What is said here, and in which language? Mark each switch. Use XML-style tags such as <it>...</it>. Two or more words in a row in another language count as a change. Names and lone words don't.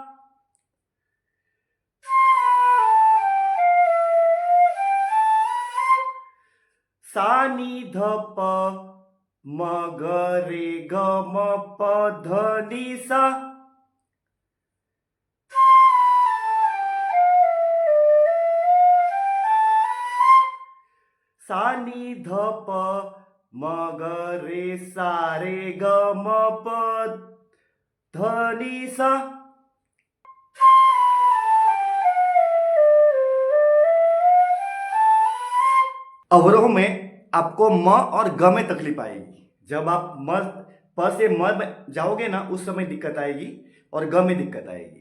<hi>सा नी ध प म ग रे ग म प ध नी सा, सा नी ध प म ग रे सा रे ग म प ध नी सा। अवरोह में आपको म और ग में तकलीफ आएगी। जब आप म प से म में जाओगे ना, उस समय दिक्कत आएगी और ग में दिक्कत आएगी।</hi>